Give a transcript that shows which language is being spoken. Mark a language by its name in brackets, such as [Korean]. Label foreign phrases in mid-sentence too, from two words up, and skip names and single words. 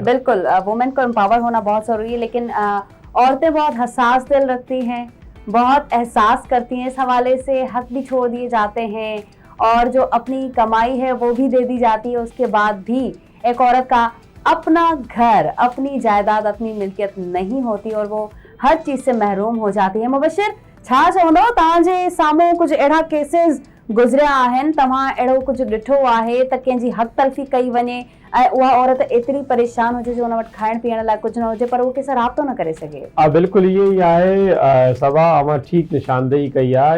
[Urdu] بالکل, وومن کو امپاور ہونا بہت ضروری ہے, لیکن عورتیں بہت حساس دل رکھتی ہیں, بہت احساس کرتی ہیں, اس حوالے سے حق بھی چھوڑ دیے جاتے ہیں, اور جو اپنی کمائی ہے وہ بھی دے دی جاتی ہے. اس کے بعد بھی ایک عورت کا اپنا گھر, اپنی جائیداد, اپنی ملکیت نہیں ہوتی, اور وہ ہر چیز سے محروم ہو جاتی ہے. [Sindhi] مبشر, छा चवंदो तव्हां जे साम्हूं कुझु अहिड़ा केसिस गुज़रिया आहिनि, तव्हां अहिड़ो कुझु ॾिठो आहे त कंहिंजी हक़ तलफ़ी कई वञे ऐं उहा औरत एतिरी परेशान हुजे जो हुन वटि खाइण पीअण लाइ कुझु न हुजे, पर उहो कंहिंसां राब्तो न करे सघे? बिल्कुलु इहो ई आहे सबा, अमां ठीकु निशानदेही कई आहे.